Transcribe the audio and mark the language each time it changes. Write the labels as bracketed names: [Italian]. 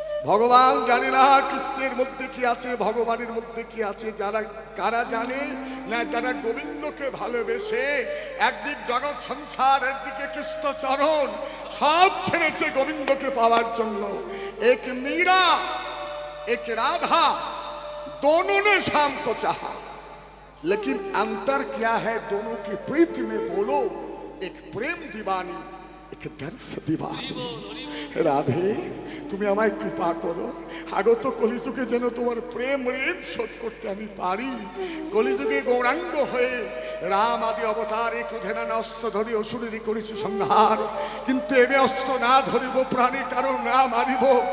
[Bangla] ভগবান জানে না কৃষ্ণের মধ্যে কি আছে, ভগবানের মধ্যে কি আছে। যারা কারা জানে না? যারা গোবিন্দকে ভালোবেসে একদিক জগৎ সংসার, একদিকে কৃষ্ণ চরণ, সব ছেড়েছে গোবিন্দকে পাওয়ার জন্য। [Hindi] এক मीरा एक राधा, दोनों ने शाम को चाहा, लेकिन अंतर क्या है दोनों की प्रीति में? बोलो, एक प्रेम दीवानी, एक दर्श दीवानी। [Bangla] রাধে, তুমি আমায় কৃপা করো, আগত কলিযুগে যেন তোমার প্রেম ঋণ শোধ করতে আমি পারি। কলিযুগে গৌরাঙ্গ হয়ে রাম আদি অবতারে ক্রোধেনা অস্ত্র ধরি অসুরেরই করেছি সংহার, কিন্তু এবে অস্ত্র না ধরিব প্রাণী কারণ না মারিব।